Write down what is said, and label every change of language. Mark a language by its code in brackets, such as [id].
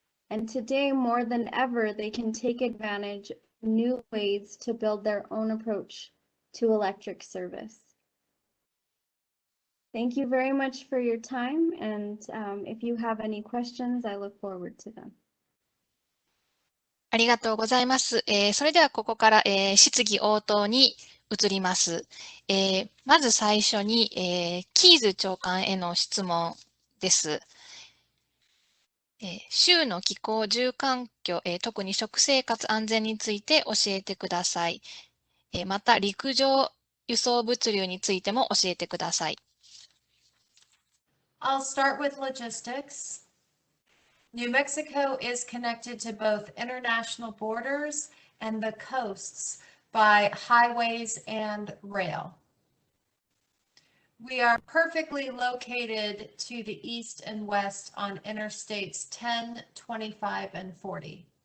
[en] And today, more than ever, they can take advantage of new ways to build their own approach to electric service. Thank you very much for your time, and if you have any questions, I look forward to them. [ja] ありがとうございます。それではここから、質疑応答に移ります。まず最初に、キーズ長官への質問です。州の気候、住環境、特に食生活安全について教えてください。また、陸上輸送物流についても教えてください。 [en] I'll start with logistics. New Mexico is connected to both international borders and the coasts by highways and rail. We are perfectly located to the east and west on interstates 10, 25, and 40.